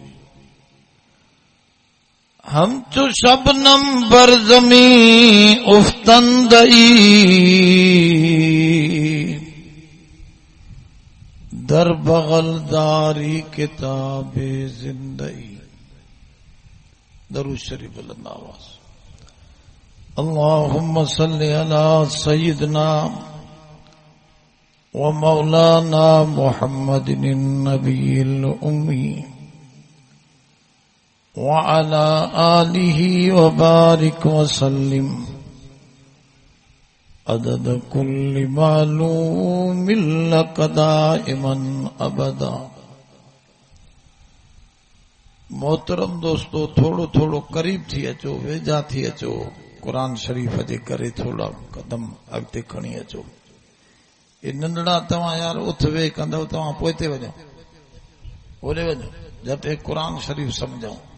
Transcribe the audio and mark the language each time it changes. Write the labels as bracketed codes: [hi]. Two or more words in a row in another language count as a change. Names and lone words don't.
[fa] هم چو شبنم بر زمین افتنده‌ای در بغل داری کتاب زندگی. [sd] दरूद शरीफ बुलंद आवाज। [ar] اللهم صل على سيدنا ومولانا محمد النبي الأمي وعلى آله وبارك وسلم عدد كل معلوم لك دائما أبدا. [sd] मोहतरम दोस्तों, थोड़ो थोड़ो करीब थी अचो, वेझा थी अचो। कुरान शरीफ जे करे थोड़ा कदम अॻिते खणी अचो। ये नंढड़ा तव्हां यार उथ वे कंदव, तव्हां पोइते वञो, ओॾे वञो, झटि कुरान शरीफ समझो।